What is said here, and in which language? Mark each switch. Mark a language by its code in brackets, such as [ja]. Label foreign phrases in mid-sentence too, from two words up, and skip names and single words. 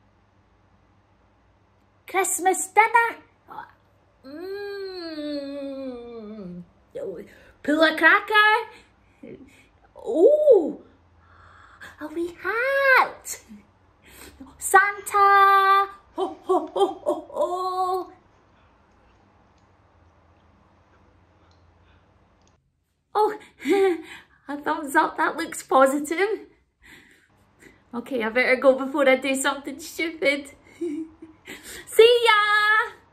[en] Christmas dinner? Pull a cracker? Oh, a wee hat. Santa. Ho, ho, ho, ho, ho. Oh, a thumbs up, that looks positive. Okay, I better go before I do something stupid. See ya!